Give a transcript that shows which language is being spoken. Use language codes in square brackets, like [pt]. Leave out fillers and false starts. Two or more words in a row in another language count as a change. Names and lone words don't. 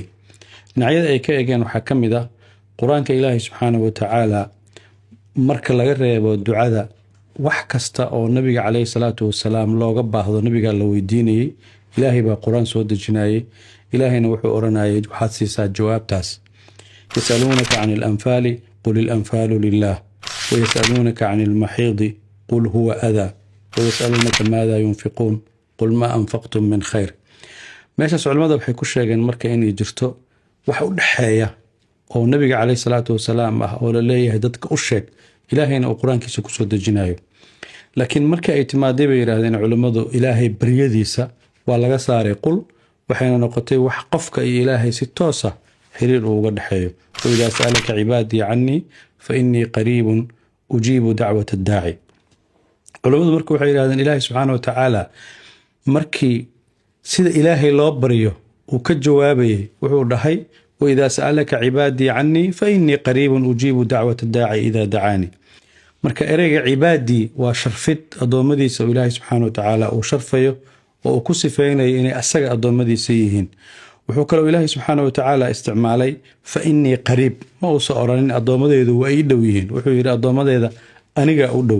[so] dhinacyada ay ka eegeen waxaa ka mid ah qur-aanka Ilaahay [ar] سبحانه وتعالى [so] marka laga reebo ducada wax kasta oo nabiga [ar] عليه الصلاة والسلام [so] looga baahdo nabiga la weydiinayay Ilaahay baa qur-aan soo dejinayay. ilaahayna wuxuu oranayay waxaad siisaa jawaabtaas. [ar] يسألونك عن الأنفال قل الأنفال لله ويسألونك عن المحيض قل هو أذى ويسألونك ماذا ينفقون قل ما أنفقتم من خير. [so] meeshaas culimada waxay ku sheegeen marka inay jirto wax u dhaxeeya oo nabiga [ar] عليه الصلاة والسلام [so] ah oo la leeyahay dadka u sheeg ilaahayna uu qur-aankiisa ku soo dejinayo. laakiin marka ay timaaday bay yiraahdeen culimadu ilaahay baryadiisa waa laga saaray qul waxayna noqotay wax qofka iyo ilaahay si toos ah xiriir uga dhaxeeyo. [ar] وإذا سألك عبادي عني فإني قريب أجيب دعوة الداعي. [so] culimadu markuu waxay yiraahdeen ilaahay [ar] سبحانه وتعالى [so] markii sida ilaahay loo baryo uu ka jawaabayay wuxuu dhahay [ar] وإذا سألك عبادي عني فإني قريب أجيب دعوة الداعي إذا دعاني. [so] marka ereyga cibaadi waa sharfid adoomadiisa oo ilaahay [ar] سبحانه وتعالى [so] uu sharfayo oo uu ku sifeeyay inay asaga adoomadiisa yihiin. wuxuu kaloo ilaahay [ar] سبحانه وتعالى [so] isticmaalay [ar] فإني قريب [so] ma uusan oranin addoomadeedu waa ii dhow yihiin wuxuu yidhi addoomadeeda aniga u dhow.